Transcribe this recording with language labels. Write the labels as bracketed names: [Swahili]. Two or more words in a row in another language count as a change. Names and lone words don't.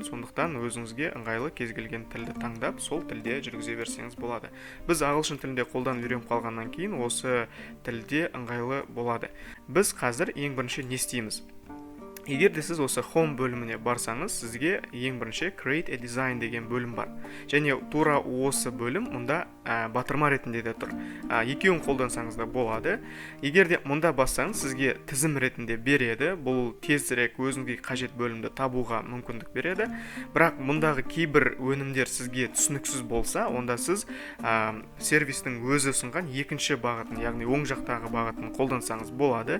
[Kazakh] Сондықтан өзіңізге ыңғайлы кез келген тілді таңдап, сол тілде жүргізе берсеңіз болады. Біз ағылшын тілінде қолданып үйреніп қалғаннан кейін осы тілде ыңғайлы болады. Біз қазір ең бірінші не істейміз? Егер де сіз осы home бөліміне барсаңыз, сізге ең бірінші [English] create a design [Kazakh] деген бөлім бар. Және тура осы бөлім мұнда батырма ретінде де тұр. Екеуін қолдансаңыз да болады. Егер де мұнда бассаңыз, сізге тізім ретінде береді. Бұл тезірек өзіңізге қажет бөлімді табуға мүмкіндік береді. Бірақ мұндағы кейбір өнімдер сізге түсініксіз болса, онда сіз сервистің өзі ұсынған екінші бағытын, яғни оң жақтағы бағытын қолдансаңыз болады.